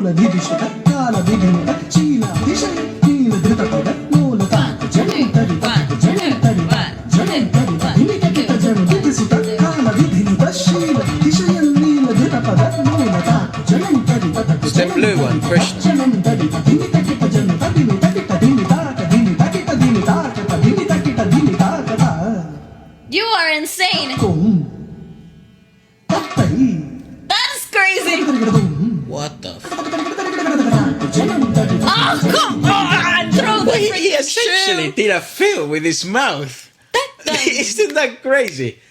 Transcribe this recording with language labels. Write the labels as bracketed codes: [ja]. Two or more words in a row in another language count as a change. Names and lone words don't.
[sa] ದಿದಿಷು ತಕ್ಕಾಲ ವಿಧಿನುತ ಶೀಲ ಅತಿಶಯ ನೀಲ ಧೃತ ಪದ ಲೋಲ ತಾಕು ಜಣಂತರಿ ತಾಕು ಜಣಂತರಿ ಜಣಂತರಿ ಧಿಮಿತಕಿತ ಜಣು ದಿದಿಷು ತಕ್ಕಾಲ ವಿಧಿನುತ ಶೀಲ ಅತಿಶಯ ನೀಲ ಧೃತ ಪದ ಲೋಲ ತಾಕು ಜಣಂತರಿ ತಾಕು [en] It's the blue one, Krishna. ಜಣಂತರಿ ಧಿಮಿತಕಿತ ಜಣು ಧಿಮಿತಕಿತ ಧಿಮಿತಾಕ ಧಿಮಿತಕಿತ ಧಿಮಿತಾಕ ಧಿಮಿತಕಿತ ಧಿಮಿತಾಕ You are insane. That's crazy. What the f... Oh, come on! Throw the Well, he freaking essentially shoe. did a fill with his mouth. Isn't that crazy?